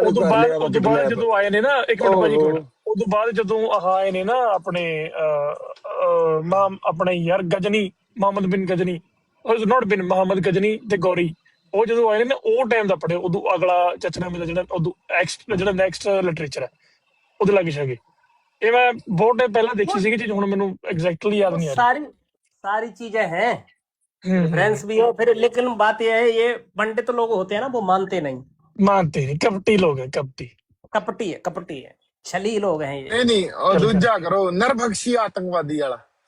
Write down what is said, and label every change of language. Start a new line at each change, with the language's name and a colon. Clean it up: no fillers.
Punjabi: ਉਦੋਂ ਬਾਅਦ ਜਦੋਂ ਆਏ ਨੇ ਨਾ, ਇੱਕ ਮਿੰਟ ਭਾਜੀ, ਉਦੋਂ ਬਾਅਦ ਜਦੋਂ ਆਏ ਨੇ ਨਾ ਆਪਣੇ ਯਾਰ ਗਜਨੀ, ਮੁਹੰਮਦ ਬਿਨ ਗਜਨੀ, ਨੋਟ ਬਿਨ ਮੁਹੰਮਦ ਗਜਨੀ ਤੇ ਗੌਰੀ, ਉਹ ਜਦੋਂ ਆਏ ਨੇ ਉਹ ਟਾਈਮ ਦਾ ਪੜਿਆ। ਉਦੋਂ ਅਗਲਾ ਚਾਚਨਾਮੇ ਦਾ ਜਿਹੜਾ ਨੈਕਸਟ ਲਿਟਰੇਚਰ ਹੈ ਉਹਦੇ ਲੱਗ ਜਾਗੇ। ਇਹ ਮੈਂ ਬਹੁਤ ਟਾਈਮ ਪਹਿਲਾਂ ਦੇਖੀ ਸੀਗੀ ਚੀਜ਼, ਹੁਣ ਮੈਨੂੰ ਐਗਜ਼ੈक्टली
Hindi: याद नहीं आ रही। सारी चीजें हैं, रेफरेंस भी है फिर, लेकिन बात यह है, ये पंडित लोग होते हैं ना, वो मानते नहीं, कपटी लोग हैं, कपटी है, छली लोग हैं ये।
Punjabi: ਨਹੀਂ ਉਹ ਦੂਜਾ ਕਰੋ, ਨਰਭਖਸ਼ੀ ਆਤੰਕਵਾਦੀ ਵਾਲਾ।